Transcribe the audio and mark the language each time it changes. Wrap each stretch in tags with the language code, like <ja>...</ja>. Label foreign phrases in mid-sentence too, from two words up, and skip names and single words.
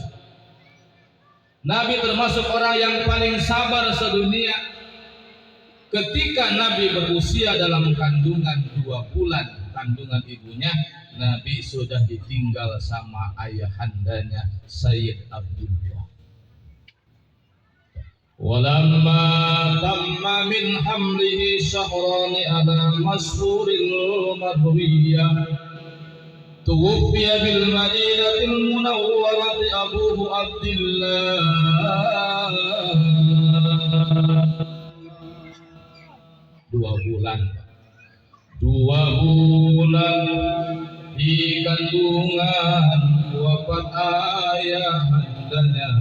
<id>Nabi termasuk orang yang paling sabar sedunia. Ketika Nabi berusia dalam kandungan 2 bulan, kandungan ibunya, Nabi sudah ditinggal sama ayahandanya Sayyid Abdullah.</id> <ar>ولما تم من حمله شهران على مشهور المروية توفي بالمدينة المنورة أبوه عبد الله.</ar> <id>2 bulan 2 bulan di kandungan wafat ayahandanya.</id>